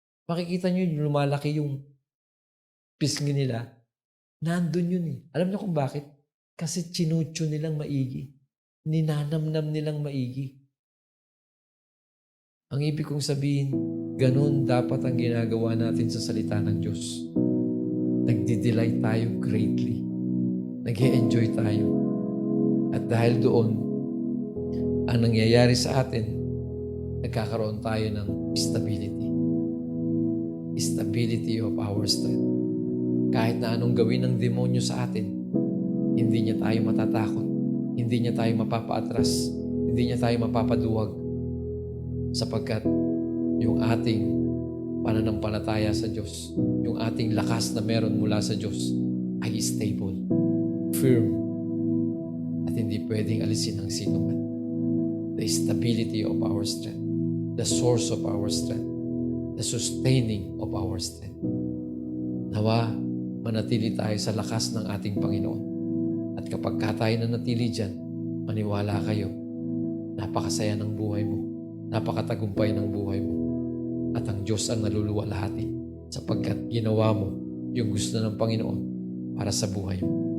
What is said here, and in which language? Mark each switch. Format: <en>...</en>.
<tl>Makikita niyo lumalaki yung pisngi nila. Nandun yun eh. Alam niyo kung bakit? Kasi chinutyo nilang maigi. Ninanamnam nilang maigi. Ang ibig kong sabihin, ganun dapat ang ginagawa natin sa salita ng Diyos. Nagdi-delight tayo greatly. Nag-e-enjoy tayo. At dahil doon, ang nangyayari sa atin, nagkakaroon tayo ng stability.</tl> <en>Stability of our strength.</en> <tl>Kahit na anong gawin ng demonyo sa atin, hindi niya tayo matatakot. Hindi niya tayo mapapaatras. Hindi niya tayo mapapaduwag. Sapagkat yung ating pananampalataya sa Diyos, yung ating lakas na meron mula sa Diyos, ay stable, firm, at hindi pwedeng alisin ng sino man.</tl> <en>The stability of our strength, the source of our strength, the sustaining of our strength.</en> <tl>Nawa, manatili tayo sa lakas ng ating Panginoon. At kapag tayo nanatili dyan, maniwala kayo, napakasaya ng buhay mo, napakatagumpay ng buhay mo. At ang Diyos ang naluluwalhati sapagkat ginawa mo yung gusto ng Panginoon para sa buhay mo.</tl>